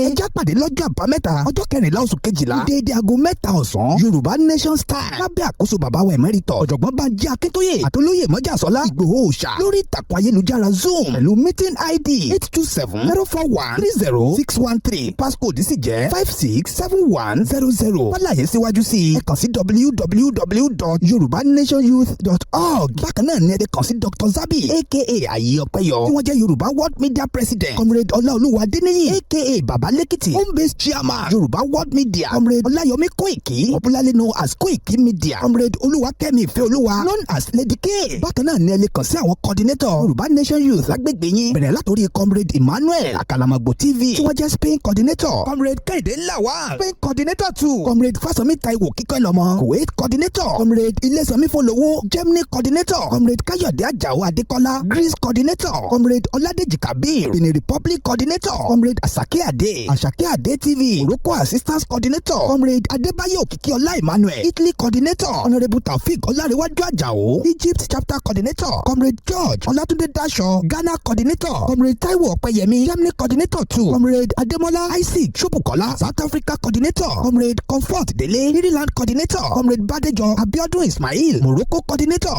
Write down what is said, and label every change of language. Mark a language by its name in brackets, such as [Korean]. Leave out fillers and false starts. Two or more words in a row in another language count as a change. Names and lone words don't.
[Yoruba] ẹ já pàdé lọ́jọ́ àbámẹ́ta ọjọ́ 14 oṣù kejìlá déédéé aago 3 ọ̀sán Yorùbá Nation Style lábẹ́ àkóso bàbá wa Emérítọ̀ ọ̀jọ̀gbọ́n Bánjí Akíntóyè àtolóyè Mọ́jàsọ́lá Ìgbòho Òòṣà lórí ìtàkùn ayélujára Zoom pẹ̀lú [English] meeting ID [Yoruba] 08027-041-30613 passcode sì jẹ́ 567100. Fálàyé síwájú sí ẹ kàn sí www.yorubanationyouth.org. Bákan náà ni ẹ kàn sí Dr. Zabi aka Ayé Ọpẹ́yọ tí wọ́n jẹ́ Yorùbá World Media President. [English] Comrade Ọláolúwa Adéníyì aka Baba Lẹ́kìtì home based chairman Yorùbá World Media. Comrade Ọláyọmí Kóìkì popularly known as Kóìkì Media. Comrade Olúwakẹ́mi Ìfẹ́olúwa known as Lady K. [Yoruba] Bákan náà ni ẹ lè kàn sí àwọn coordinator Yorùbá Nation Youth lágbègbè yín bẹ̀rẹ̀ látòrí Comrade Emmanuel Akalamagbo TV tí wọ́n jẹ́ Spain coordinator. [English] Comrade Kẹ́hìndé Lawal Spain coordinator too. Comrade Fásọmí Táíwò Kíkọ́lọ́mọ Kuwait coordinator. Comrade Ilésànmí Fọlọ́wọ́ Germany coordinator. Comrade Káyọ̀dé Àjàó Adékọ́lá Greece coordinator. Comrade Ọládèjì Kabir Benin Republic coordinator. Comrade Asake Ade Asake Ade TV Morocco assistance coordinator. Comrade Adébáyọ̀ Òkìkíọlá Emmanuel Italy coordinator. Honourable Taofik Ọlárẹ̀wájú Àjàó Egypt chapter coordinator. Comrade George Ọlátúndé Dáṣọ Ghana coordinator. Comrade Táíwò Ọpẹ́yẹmí Germany coordinator too. Comrade Adémọ́lá Isaac Ṣóbùkọ́lá South Africa coordinator. Comrade Comfort Délé Maryland coordinator. Comrade Bádéjọ Abíọ́dún Ismail Morocco coordinator.